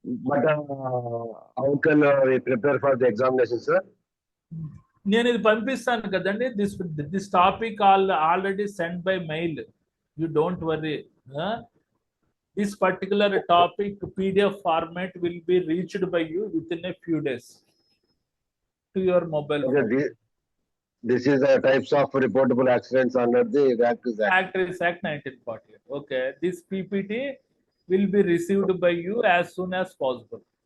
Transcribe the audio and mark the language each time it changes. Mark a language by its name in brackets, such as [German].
[English] But how can we prepare for the examination, sir? [Telugu] నేను ఇది పంపిస్తాను కదండి. [English] This topic already send by mail, you don't worry. This particular topic PDF format will be reached by you within a few days to your mobile phone. Okay, this is the types of reportable accidents under the Factories Act 1948. Okay, this PPT will be received by you as soon as possible.